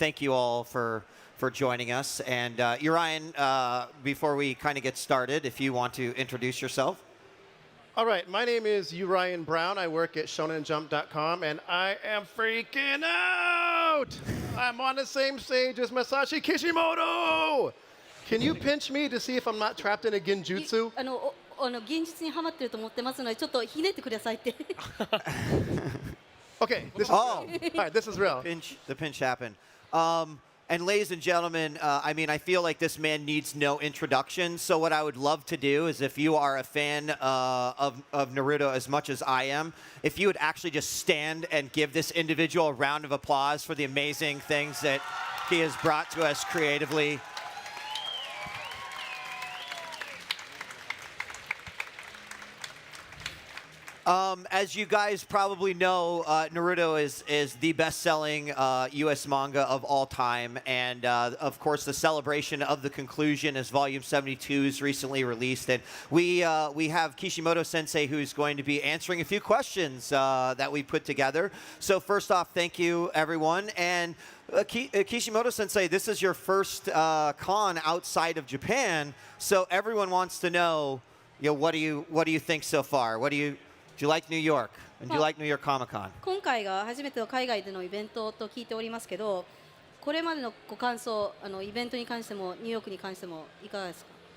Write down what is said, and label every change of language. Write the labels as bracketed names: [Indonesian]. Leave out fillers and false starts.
[English] Thank you all for joining us. And Urian, before we kind of get started, if you want to introduce yourself. All right, my name is Urian Brown. I work at shonenjump.com, and I am freaking out! I'm on the same stage as Masashi Kishimoto! Can you pinch me to see if I'm not trapped in a genjutsu? [Japanese] 現実にハマってると思ってますので、ちょっとひねってくださいって。 [English] Okay, this is real. All right, this is real. The pinch happened. And ladies and gentlemen, I mean, I feel like this man needs no introduction. So what I would love to do is if you are a fan of Naruto as much as I am, if you would actually just stand and give this individual a round of applause for the amazing things that he has brought to us creatively. As you guys probably know, Naruto is the best-selling U.S. manga of all time, and of course, the celebration of the conclusion is Volume 72 is recently released, and we have Kishimoto Sensei who's going to be answering a few questions that we put together. So first off, thank you, everyone, and Kishimoto Sensei, this is your first con outside of Japan, so everyone wants to know, what do you think so far? Do you like New York? And do you like New York Comic Con? [Japanese] 今回が初めての海外でのイベントと聞いておりますけど、これまでのご感想、イベントに関してもニューヨークに関してもいかがですか？